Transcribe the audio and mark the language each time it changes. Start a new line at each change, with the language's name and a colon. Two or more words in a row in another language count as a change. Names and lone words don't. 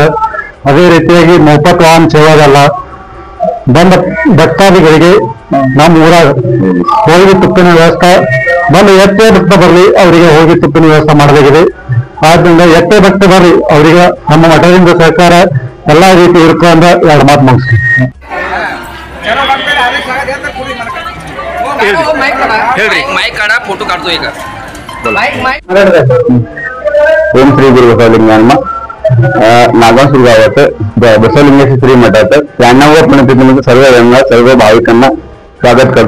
Kannada: ಅದೇ ರೀತಿಯಾಗಿ ಮೊಫತ್ ವಾಹನ ಸೇವಾಗಲ್ಲ ಬಂದ ಭಕ್ತಾದಿಗಳಿಗೆ ನಮ್ಮ ಊರಾಗ ಹೋಗಿ ತುಪ್ಪಿನ ವ್ಯವಸ್ಥೆ ಬಂದು ಎಷ್ಟೇ ಭಕ್ತ ಬರಲಿ ಅವರಿಗೆ ಹೋಗಿ ತುಪ್ಪಿನ ವ್ಯವಸ್ಥೆ ಮಾಡಬೇಕಿದೆ. ಆದ್ರಿಂದ ಎಷ್ಟೇ ಭಕ್ತ ಬರ್ರಿ ಅವರಿಗೆ ನಮ್ಮ ಮಠದಿಂದ ಸಹಕಾರ ಎಲ್ಲಾ ರೀತಿ ಇರ್ಕೊಂಡ 2 ಮಾತು ಮುಗಿಸ್ತೀವಿ.
Marathi: फोटो काढतो एक ओम श्री गुरु बसवलिंगय्यनम नागनसूर गावात बसवलिंगेश्वर श्री मठात 93व्या पुण्यतिथीनिमित्त सर्व भाविकांना स्वागत करतो.